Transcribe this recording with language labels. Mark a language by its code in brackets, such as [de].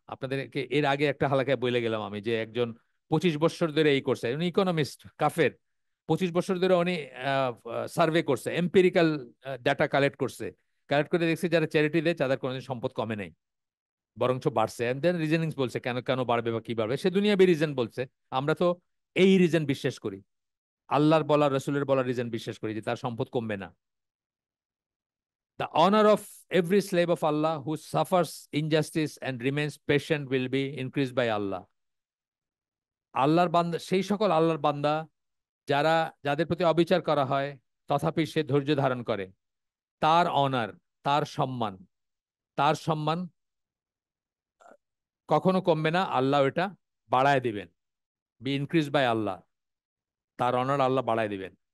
[bn] আপনাদেরকে এর আগে একটা হালাকায় বলে গেলাম আমি, যে একজন 25 বছর ধরে এই করছে, উনি ইকোনমিস্ট, কাফের, 25 বছর ধরে উনি সার্ভে করছে, এম্পিরিক্যাল ডাটা কালেক্ট করছে, কালেক্ট করে দেখছে যারা চ্যারিটি দেয় তাদের কোনোদিন সম্পদ কমে নেই, বরঞ্চ বাড়ছে। এন্ড দেন রিজনিংস বলছে কেন কেন বাড়বে বা কি বাড়বে, সে দুনিয়াবী রিজন বলছে। আমরা তো এই রিজন বিশ্বাস করি, আল্লাহর বলা রসুলের বলা রিজন বিশ্বাস করি, যে তার সম্পদ কমবে না। [en] The honor of every slave of Allah who suffers injustice and remains patient will be increased by Allah. [bn] আল্লাহর বান্দা, সেই সকল আল্লাহর বান্দা যারা, যাদের প্রতি অবিচার করা হয় তথাপি সে ধৈর্য ধারণ করে, তার অনার, তার সম্মান, তার সম্মান কখনো কমবে না, আল্লাহ এটা বাড়ায় দিবেন, [en] be increase by Allah, [bn] তার অনার আল্লাহ বাড়ায় দিবেন।